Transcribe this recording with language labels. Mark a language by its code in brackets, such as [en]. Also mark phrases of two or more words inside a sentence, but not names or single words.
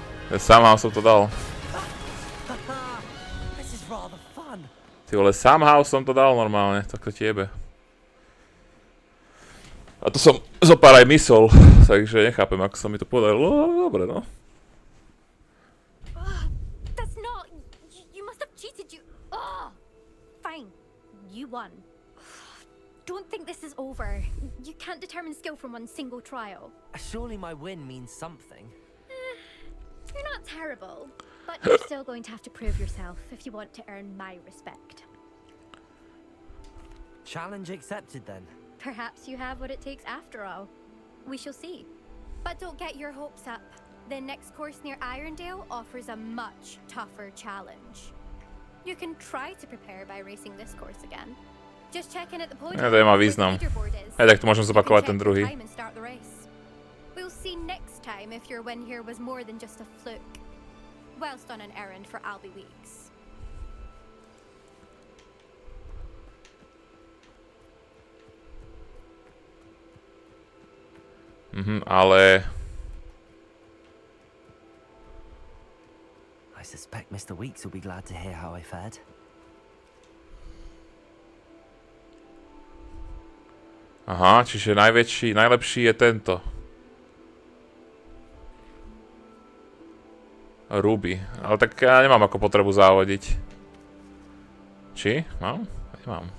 [sk] Somehow som to dal. [en] This is rather fun. [sk] Ty vole, somehow som to dal normálne, tak to tiebe. A to som zopár aj mysol, takže nechápem, ako sa mi to podarilo, ale dobre, no. [en] That's not... You must have cheated, you... Oh! Fine. You won. Don't think this is over. You can't determine skill from one single trial. Surely my win means something. You're not terrible, but you're still going to have to prove yourself if you want to earn my respect. Challenge accepted then. Perhaps you have what it takes after all. We shall see. But don't get your hopes up. The next course near Irondale offers a much tougher challenge. You can try to prepare by racing this course again. Just check in at the podium. [sk] Ja, to má význam. Aj tak to môžem zopakovať ten druhý. [en] We'll see next time if your win here was more than just a fluke. Whilst on an errand for Albie Weeks. [sk] Ale... [en] I suspect Mr. Weeks will be glad to hear how I fared. [sk] Aha, čiže najlepší je tento. Ruby. Ale tak ja nemám ako potrebu závodiť. Či? Mám? Nemám.